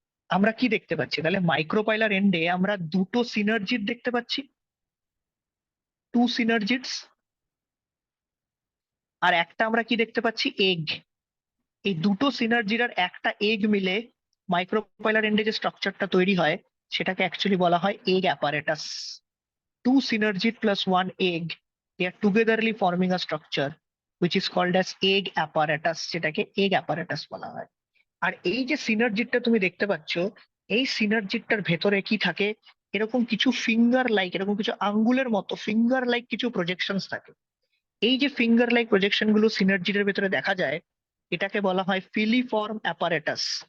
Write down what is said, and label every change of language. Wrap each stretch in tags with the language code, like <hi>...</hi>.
<bn>আমরা কি দেখতে পাচ্ছি তাহলে মাইক্রোপাইলার এন্ডে আমরা দুটো সিনার্জিট দেখতে পাচ্ছি, টু সিনার্জিটস, আর একটা আমরা কি দেখতে পাচ্ছি, এগ। এই দুটো সিনার্জির আর একটা এগ মিলে মাইক্রোপাইলার এন্ডে যে স্ট্রাকচারটা তৈরি হয় সেটাকে অ্যাকচুয়ালি বলা হয় egg apparatus.</bn> <en>two synergid plus one egg, they are togetherly forming a structure which is called as egg apparatus,</en> <bn>যেটাকে egg apparatus বলা হয়। আর এই যে সিনার্জিটটা তুমি দেখতে পাচ্ছ, এই সিনার্জিটটার ভেতরে কি থাকে, এরকম কিছু ফিঙ্গার লাইক, এরকম কিছু আঙ্গুলের মতো ফিঙ্গার লাইক কিছু প্রজেকশনস থাকে। এই যে ফিঙ্গার লাইক প্রজেকশন গুলো সিনার্জিটের ভেতরে দেখা যায়, এটাকে বলা হয় ফিলিফর্ম অ্যাপারেটাস।</bn>